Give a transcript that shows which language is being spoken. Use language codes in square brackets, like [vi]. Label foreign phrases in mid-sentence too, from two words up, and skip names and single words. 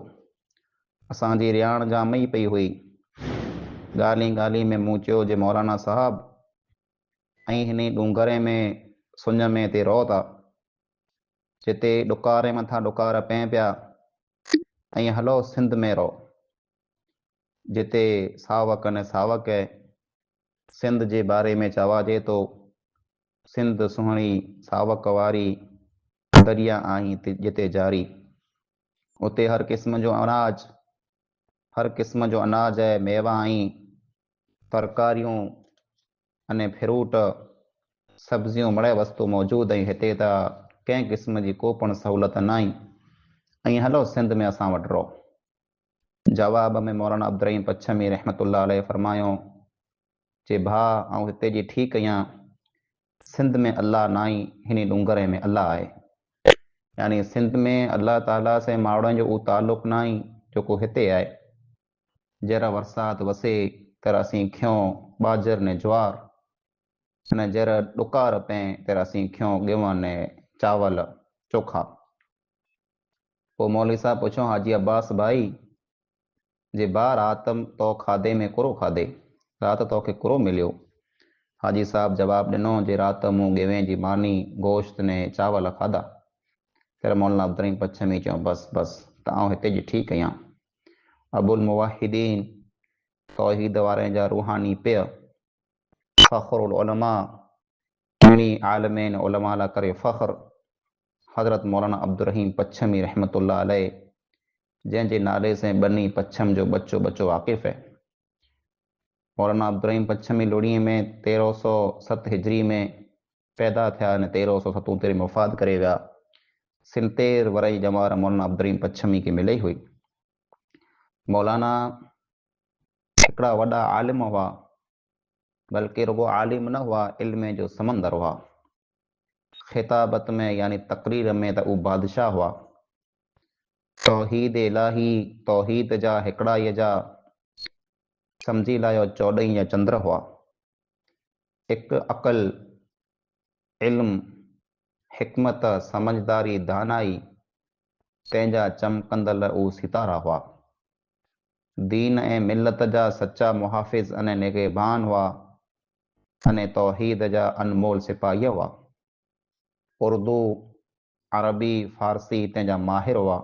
[sd] असांजी रियाण जाम ई पई हुई। ॻाल्हि ॻाल्हि में मूं चयो जे मौलाना साहब ऐं हिन डूंगरे में सुञ में ते रहो था, जिते ॾुकारे मथां ॾुकार पइनि पिया, ऐं हलो सिंध में रहो, जिते सावक ने सावक है। सिंध जे बारे में चवाजे तो सिंध सुहिणी सावक वारी दरिया आई जिते जारी। उते हर क़िस्म जो अनाज, हर क़िस्म जो अनाज है, मेवा ऐं तरकारियूं अने फ्रूट, सब्जियूं मड़े वस्तु मौजूद ऐं हिते त कंहिं क़िस्म जी को पण सहूलियत न आई। ऐं हलो सिंध में असां वटि रहो। जवाब में मौलाना अब्दुर रहीम पच्छमी [ar] رحمة الله عليه [sd] फरमायो जे भाउ ऐं हिते जी ठीकु आहियां, सिंध में अल्लाह न आई, हिन डूंगरे में अल्लाह आहे। यानी सिंध में अल्लाह ताला से माण्हुनि जो उहो ताल्लुक़ न आई जेको हिते आहे। जहिड़ा बरसाति वसे तरह असीं खियूं ॿाजर ने ज्वार, अने जहिड़ा ॾुकार पए तरह असीं खियूं गेहूं ने चावल चोखा। पोइ मौलवी साहब पुछो हाजी अब्बास भाई जे भाउ राति तो खाधे में कुरो खाधे, राति तोखे कुरो मिलियो? हाजी साहब जवाबु ॾिनो जे राति मूं गेवे जी मानी, गोश्त ने चावल खाधा। फिर मौलाना अब्दुर रहीम पच्छमी चयो बस बस त आउं हिते जी ठीकु आहियां। अबुल मुवाहिदीन, तौहीद वारे जा रूहानी पिय, फ़ख्रुल उलमा, घणी आलमीन उलमा ला करे फ़ख्र, हज़रत मौलाना अब्दुर रहीम पच्छमी [ar] رحمة الله عليه, [sd] जंहिंजे नाले से बनी पच्छम जो बच्चो बच्चो वाक़िफ़ है। मौलाना अब्दुर रहीम पच्छमी लोड़ीअ में 1307 हिजरी में पैदा थिया अने 1377 में वफ़ात करे विया। 77 वरई ॼमार मौलाना अब्दुल रहीम पच्छमी खे मिली हुई। मौलाना हिकिड़ा वॾा आलिम हुआ, बल्कि रुगो आलिम न हुआ, इल्म जो समंदर हुआ। ख़िताबत में यानी तकरीर में त उहे बादशाह हुआ। तौहीद इलाही, तौहीद जा हिकिड़ाईअ जा सम्झी लायो 14 या चंद्र हुआ। एक अकल, इल्म, हिकमत, समझदारी, दानाई तंहिंजा चमकंदल उ सितारा हुआ। दीन ऐं मिलत जा सच्चा मुहाफ़िज़ अने निगहबान हुआ अने तौहीद जा अनमोल सिपाही हुआ। उर्दू, अरबी, फारसी तंहिंजा माहिर हुआ।